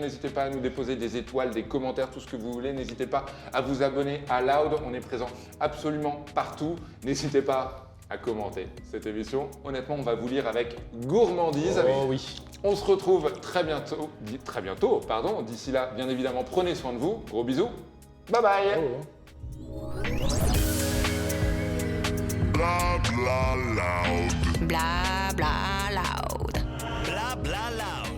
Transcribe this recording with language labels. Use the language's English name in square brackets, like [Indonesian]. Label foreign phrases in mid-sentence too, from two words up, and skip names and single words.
[French] N'hésitez pas à nous déposer des étoiles, des commentaires, tout ce que vous voulez. N'hésitez pas à vous abonner à Loud. On est présent absolument partout. N'hésitez pas à commenter cette émission. Honnêtement, on va vous lire avec gourmandise. Oh oui. On se retrouve très bientôt. D'ici là, bien évidemment, prenez soin de vous. Gros bisous. [English] Bye bye. [French] Oh. Bla bla loud. Bla bla loud. Bla bla loud.